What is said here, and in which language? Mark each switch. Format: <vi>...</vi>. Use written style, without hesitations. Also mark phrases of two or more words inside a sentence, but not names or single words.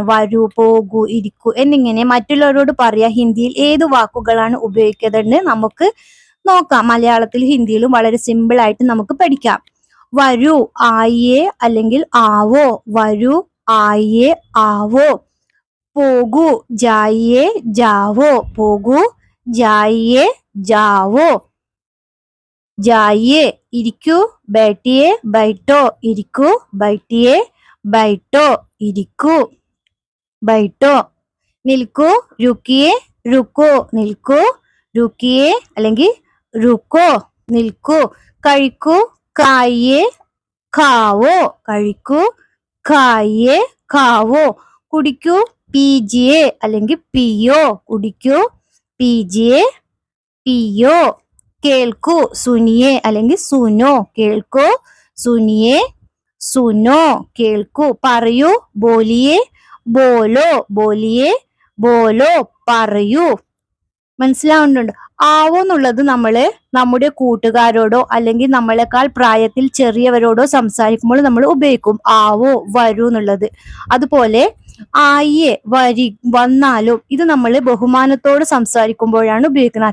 <ml>വരൂ, പോകൂ, ഇരിക്കൂ എന്നിങ്ങനെ മറ്റുള്ളവരോട് പറയാ ഹിന്ദിയിൽ ഏത് വാക്കുകളാണ് ഉപയോഗിക്കുന്നതെന്ന് നമുക്ക് നോക്കാം. മലയാളത്തിലും ഹിന്ദിയിലും വളരെ സിമ്പിൾ ആയിട്ട് നമുക്ക് പഠിക്കാം. വരൂ, ആയിയെ അല്ലെങ്കിൽ ആവോ. വരൂ, ആയിയെ, ആവോ. പോകൂ,</ml> <hi>जाइए, जावो. പോകൂ, जाइए, जावो. जाइए, ഇരിക്കൂ, बैठिए, बैठो. ഇരിക്കൂ, बैठिए, बैठो. ഇരിക്കൂ, बैठो. നിൽക്കൂ, रुकिए, रुको.</hi> <ml>നിൽക്കൂ, रुकिए അല്ലെങ്കിൽ रुको. നിൽക്കൂ. കഴിക്കൂ,</ml> <hi>खाइए, खाओ. കഴിക്കൂ, खाइए, खाओ.</hi> <ml>കുടിക്കൂ, पीजिए അല്ലെങ്കിൽ पियो. കുടിക്കൂ,</ml> <hi>पीजिए, पियो.</hi> <ml>കേൾക്കൂ, सुनिए അല്ലെങ്കിൽ सुनो.</ml> <hi>കേൾക്കൂ, सुनिए, सुनो.</hi> <ml>കേൾക്കൂ. പറയൂ,</ml> <hi>बोलिए, बोलो. बोलिए, बोलो.</hi> <ml>പറയൂ. മനസ്സിലാവുന്നുണ്ട്? ആവോ എന്നുള്ളത് നമ്മള് നമ്മുടെ കൂട്ടുകാരോടോ അല്ലെങ്കിൽ നമ്മളെക്കാൾ പ്രായത്തിൽ ചെറിയവരോടോ സംസാരിക്കുമ്പോൾ നമ്മൾ ഉപയോഗിക്കും. ആവോ, വരൂ എന്നുള്ളത്. അതുപോലെ ആയിയെ, വന്നാലും ഇത് നമ്മൾ ബഹുമാനത്തോട് സംസാരിക്കുമ്പോഴാണ് ഉപയോഗിക്കുന്നത്.</ml>